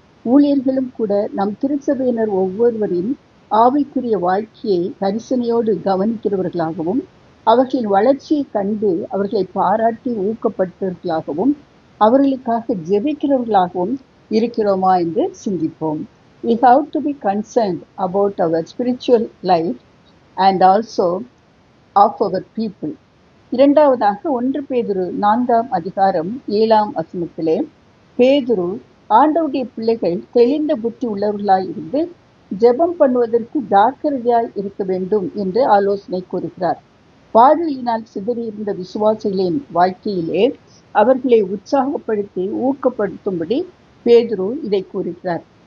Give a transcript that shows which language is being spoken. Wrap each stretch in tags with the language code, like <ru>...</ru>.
<ta>ஊழியர்களும் கூட நம் திருச்சபையினர் ஒவ்வொருவரின் ஆவிக்குரிய வாழ்க்கையை கரிசனையோடு கவனிக்கிறவர்களாகவும், அவர்களின் வளர்ச்சியை கண்டு அவர்களை பாராட்டி ஊக்கப்படுத்துவர்களாகவும், அவர்களுக்காக ஜெபிக்கிறவர்களாகவும் இருக்கிறோமா என்று சிந்திப்போம்.</ta> <en>We have to be concerned about our spiritual life and also of our people.</en> <ta>இரண்டாவதாக 1 பேதுரு 4 அதிகாரம் 7 வசனத்திலே, பேதுரு ஆண்டவருடைய பிள்ளைகள் தெளிந்த புத்தி உள்ளவர்களாய் இருந்து ஜெபம் பண்ணுவதற்கு ஜாக்கிரதையாய் இருக்க வேண்டும் என்று ஆலோசனை கூறுகிறார். பாடுகளினால் சிதறியிருந்த விசுவாசிகளின் வாழ்க்கையிலே அவர்களை உற்சாகப்படுத்தி ஊக்கப்படுத்தும்படி பேதுரு இதை கூறுகிறார்.</ta>